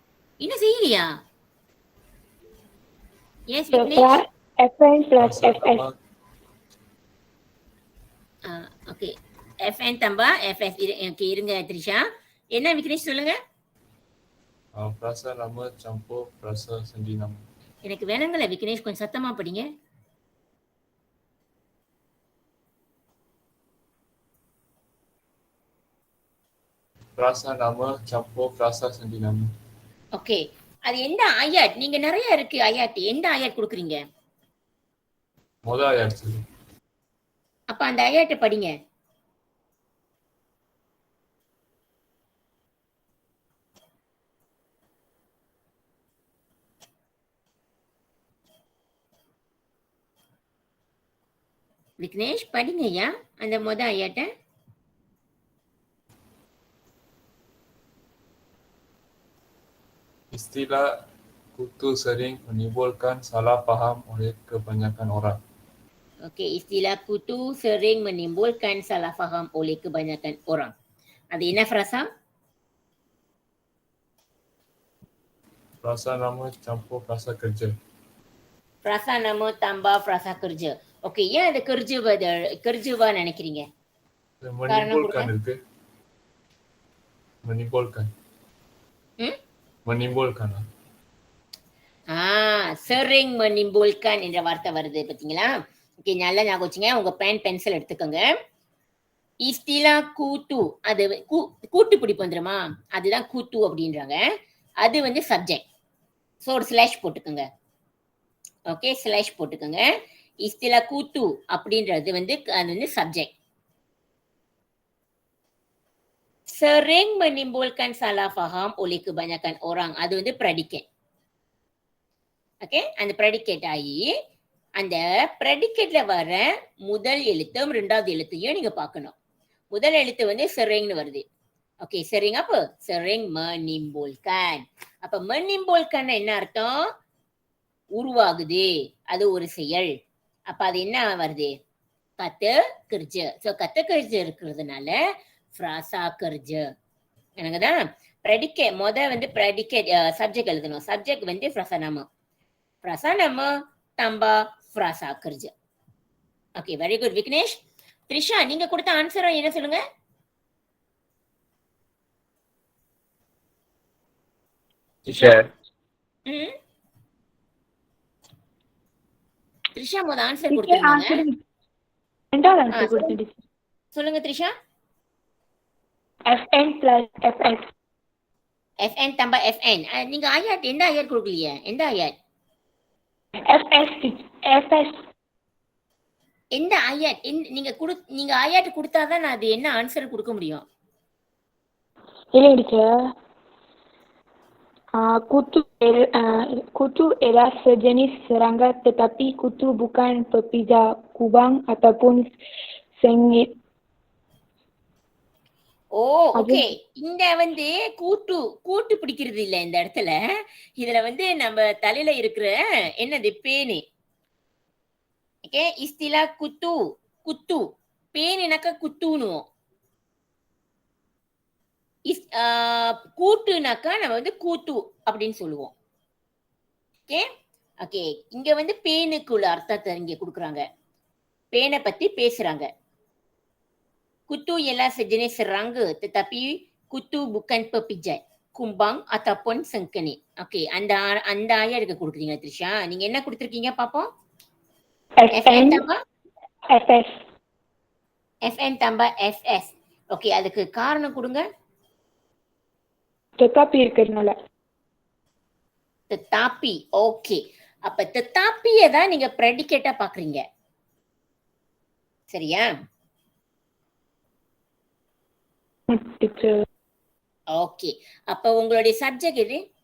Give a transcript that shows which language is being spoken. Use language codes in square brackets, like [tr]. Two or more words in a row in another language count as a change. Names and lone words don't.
[ta] என்ன செய்யலையா? Yes, Vignesh. [ms] FN plus Frasa FS. nama [ta] ஓகே FN தம்பா FS ஓகே இருங்க த்ரிஷா. என்ன விக்னேஷ் சொல்லுங்க. [ms] frasa nama campur frasa sendi nama. [ta] எனக்கு வேணுங்களே விக்னேஷ் கொஞ்சம் சத்தமா படிங்க. [ms] Frasa nama campur frasa sendi nama. [ta] ஓகே அது எந்த ஆயாட்? நீங்க நிறைய இருக்கு ஆயாட். எந்த ஆயாட் கொடுக்குறீங்க? [ms] Modal ayat dulu. [ta] அப்ப அந்த ஆயாட்டை படிங்க. விக்னேஷ் படிங்க ஐயா அந்த ஆயாட்டை. [ms] Istilah kutu sering menimbulkan salah faham oleh kebanyakan orang. ஓகே istilah kutu sering menimbulkan salah faham oleh kebanyakan orang. [ta] அது என்ன frasa? [ms] Frasa nama campur frasa kerja. frasa nama tambah frasa kerja. [ta] ஓகே ஏன் அது kerjவா நினைக்கிறீங்க? [ms] Menimbulkan இருக்கு. Menimbulkan. Menimbulkan. sering menimbulkan [ta] என்ற வார்த்தை வருது பாத்தீங்களா? ஓகே நல்லா ஞாபகம் வச்சுங்க. உங்க பென்சில் எடுத்துக்கோங்க. [ms] istilah kutu [ta] அது கூட்டு பிடிப்பு வந்துருமா? அதுதான் கூட்டு அப்படின்றாங்க. அது வந்து சப்ஜெக்ட். ஸோ ஒரு ஸ்லாஷ் போட்டுக்கோங்க. ஓகே ஸ்லாஷ் போட்டுக்கோங்க. [ms] istilah kutu [ta] அப்படின்றது வந்து அது வந்து சப்ஜெக்ட். sering menimbulkan salah faham oleh kebanyakan orang அது வந்து predicate. ஓகே அந்த predicate ஆகி அந்த predicateல வர முதல் எழுத்தும் இரண்டாவது எழுத்தையும் நீங்க பார்க்கணும். முதல் எழுத்து வந்து seringனு வருது. ஓகே [ms] sering apa? sering menimbulkan. [ta] அப்ப menimbulkan என்ன அர்த்தம்? உருவாகுது. அது ஒரு செயல். அப்ப அது என்ன வருது? [ms] kata kerja. [ta] சோ [ms] kata kerja [ta] இருக்கிறதுனால [ms] frasa kerja. [ta] எனக்குதான் predicate வந்து predicate subject எழுதணும். subject வந்து [ms] frasa nama. frasa nama tambah frasa kerja. [en] okay very good [ta] விக்னேஷ். த்ரிஷா நீங்க கொடுத்த ஆன்சர் என்ன சொல்லுங்க? டீச்சர் த்ரிஷா ஆன்சர் கொடுத்திருந்தாங்க. ரெண்டாவது ஆன்சர் கொடுத்தேன். சொல்லுங்க த்ரிஷா. [ms] FN plus FS. FN tambah FN. [ta] நீங்க ஆயாட் எந்த ஆயாட் கொடுக்கலையே? எந்த ஆயாட்? [ms] FS. [ta] எந்த ஆயாட்? நீங்க ஆயாட் கொடுத்தாதான் நான் அது என்ன ஆன்சர் கொடுக்க முடியும். இல்லைங்க டீச்சர். [ms] Kutu ialah sejenis serangga tetapi kutu bukan pepija kubang ataupun sengit. [ta] ஓகே இந்த வந்து கூட்டு பிடிக்கிறது இல்ல இந்த இடத்துல. இதுல வந்து நம்ம தலையில இருக்கிற என்னது பேனு. ஓகே [ms] istilah kutu [ta] பேனுனாக்கா குத்துனுவோம். கூட்டுனாக்கா நம்ம வந்து கூத்து அப்படின்னு சொல்லுவோம். ஓகே ஓகே இங்க வந்து பேனுக்குள்ள அர்த்தத்தை இங்க கொடுக்குறாங்க. பேனை பத்தி பேசுறாங்க. [ms] Kutu ialah sejenis serangga tetapi kutu bukan pepijat, kumbang ataupun sengkenit. [ta] Okay, அந்த ஆயாருக்கு கொடுக்குறீங்க த்ரிஷா. நீங்க என்ன கொடுத்துருக்கீங்க பாப்போம்? [ms] FN tambah FS. FN tambah FS. [ta] ஓகே அதுக்கு காரணம் கொடுங்க. Tetapi இருக்கிறதுனால. tetapi. ஓகே அப்ப tetapiயை தான் நீங்க predicate-ஆ பாக்குறீங்க. சரியா? ஓகே அப்ப உங்களுடைய சப்ஜெக்ட் எது?